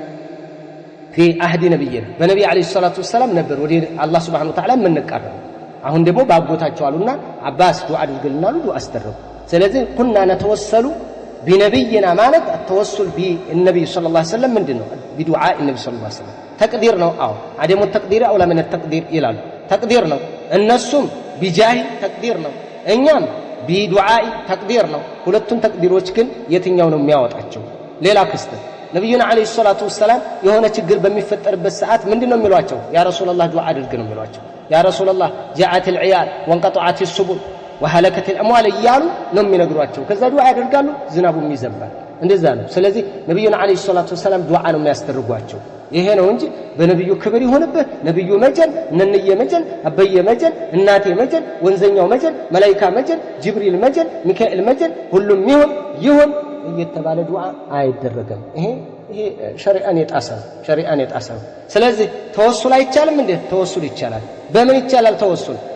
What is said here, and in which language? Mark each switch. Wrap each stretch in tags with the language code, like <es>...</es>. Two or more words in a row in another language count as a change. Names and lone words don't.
<ar>في عهد نبينا</ar> <am>በነብዩ</am> <ar>عليه الصلاة والسلام</ar> <am>ነበር ወደ አላህ</am> <ar>سبحانه وتعالى</ar> <am>የምንቀርበው አሁን ደግሞ ባጎታቸው አሉና አባስ ዱዓ አድርግልናሉ ዱዓ አስደረጉ ስለዚህ</am> <ar>كنا نتوسل</ar> <am>بنبينا ማለት</am> <ar>التوسل بالنبي صلى الله عليه وسلم</ar> <am>ምንድነው</am> <ar>بدعاء النبي صلى الله عليه وسلم تقدير</ar> <am>ነው አዎ</am> <ar>عدم التقدير اولى من التقدير</ar> <am>ይላሉ تقدير ነው እነሱም</am> <ar>بجاه تقدير</ar> <am>ነው እኛም</am> <ar>بدعاء تقدير</ar> <am>ነው ሁለቱም ተቅዲሮች ግን የትኛው ነው የሚያወጣቸው ሌላ ክስተት ነብዩና</am> <ar>عليه الصلاة والسلام</ar> <am>የሆነ ችግር በሚፈጠርበት ሰዓት ምንድነው የሚሏቸው</am> <ar>يا رسول الله</ar> <am>ዱዓ አድርግ ነው የሚሏቸው</am> <ar>يا رسول الله جاءت العيال وانقطعت السبل وهلكت الاموال</ar> <am>እያሉ ነው የሚነግሯቸው ከዛ ዱዓ ያደርጋሉ ዝናቡም ይዘንባል እንደዛ ነው ስለዚህ ነብዩና</am> <ar>عليه الصلاة والسلام</ar> <am>ዱዓ ነው የሚያስተርጓቸው ይሄ ነው እንጂ በነብዩ ክብር ይሆንበት ነብዩ መጀን ነንየ መጀን አበየ መጀን እናቴ መጀን ወንዘኛው መጀን መላእክታ መጀን ጅብሪል መጀን ሚካኤል መጀን ሁሉም ይሁን እየተባለ ዱዓ አይደረግም ይሄ ሸሪዓን የጣሰ ስለዚህ ተወሱል አይቻልም እንዴ ተወሱል ይቻላል በምን ይቻላል ተወሱል</am>